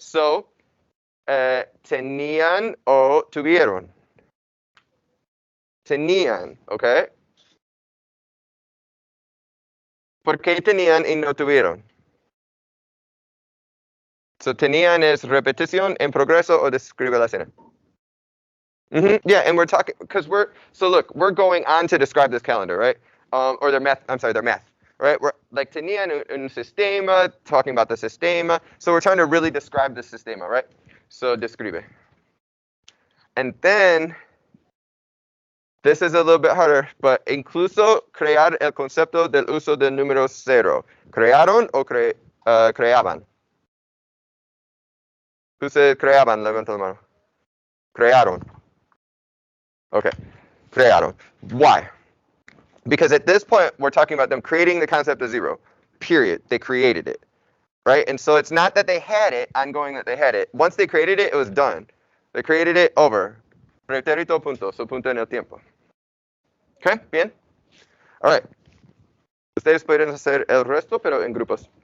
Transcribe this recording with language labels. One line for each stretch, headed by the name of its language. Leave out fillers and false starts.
Spanish: So, tenían o tuvieron. Tenían, okay? ¿Por qué tenían y no tuvieron? So, tenían es repetición en progreso o describe la escena.
English: Yeah, and we're talking, because look, we're going on to describe this calendar, right? Or their math, right? We're like
Spanish: tenían un sistema,
English: talking about the sistema. So we're trying to really describe the sistema, right? So describe. And then, this is a little bit harder, but
Spanish: incluso crear el concepto del uso del número cero. ¿Crearon o creaban?
English: Who said
Spanish: creaban? Levanta la mano. Crearon. Okay, crearon.
English: Why? Because at this point, we're talking about them creating the concept of zero, period. They created it, right? And so it's not that they had it, ongoing that they had it. Once they created it, it was done. They created it over.
Spanish: Preterito punto, so punto en el tiempo. Okay, bien? All right. Ustedes pueden hacer el resto, pero en grupos.